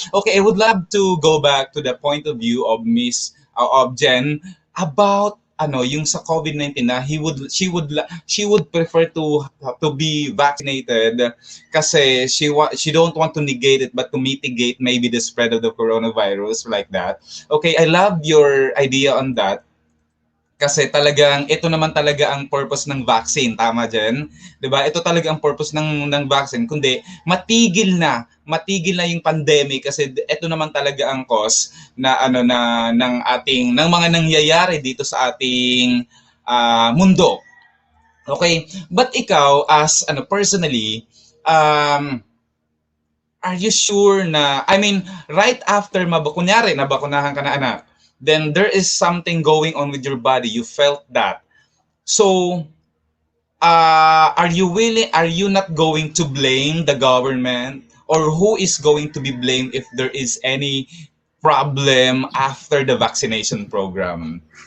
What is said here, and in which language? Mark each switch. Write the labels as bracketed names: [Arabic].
[English] Okay, I would love to go back to the point of view of of Jen about [Filipino] yung sa [English] COVID-19 na she would prefer to be vaccinated kasi she don't want to negate it but to mitigate maybe the spread of the coronavirus like that. Okay, I love your idea on that. [Filipino] Kasi talagang ito naman talaga ang purpose ng vaccine, tama Jen? 'Di ba? Ito talaga ang purpose ng vaccine, kundi matigil na yung pandemic kasi ito naman talaga ang cause na ng mga nangyayari dito sa ating mundo. [English] Okay? But ikaw as personally are you sure na right after [Filipino] kunyari nabakunahan ka na anak, [English] then there is something going on with your body, you felt that. So are you not going to blame the government, or who is going to be blamed if there is any problem after the vaccination program?